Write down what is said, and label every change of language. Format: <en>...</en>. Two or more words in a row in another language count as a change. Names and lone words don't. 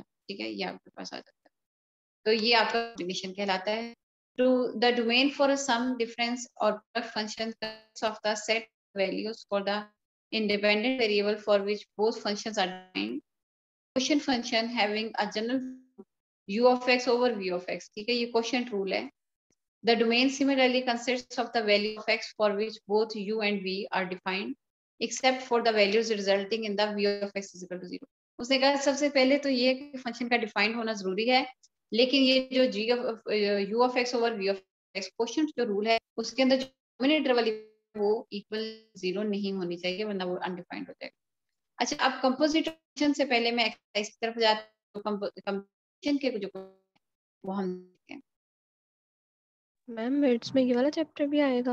<hi>ठीक है, ये आपके पास आ जाता है. तो ये आपका कॉम्बिनेशन कहलाता है.</hi> <en>to the domain for a sum, difference and product function of the set values for the independent variable for which both functions are defined. quotient function having a general u of x over v of x.</en> <hi>ठीक है, ये</hi> <en>quotient rule</en> <hi>है.</hi> <en>The domain similarly consists of the value of x for which both u and v are defined, except for the values resulting in the v of x is equal to 0.</en> <hi>उसने कहा सबसे पहले तो ये फंक्शन का डिफाइंड होना जरूरी है, लेकिन ये जो</hi> <en>g of u of x</en> <hi>over v of x क्वोशिएंट जो रूल है उसके अंदर जो डिनोमिनेटर वाली वो इक्वल 0 नहीं होनी चाहिए, वरना वो अनडिफाइंड हो जाएगा। अच्छा, अब</hi> <en>composite function</en> <hi>से पहले मैं एक्सरसाइज की तरफ जाती हूँ। कंपोजिशन के जो वो हम देखते हैं।</hi> <en>ma'am mids</en> <hi>में ये वाला चैप्टर भी आएगा?</hi>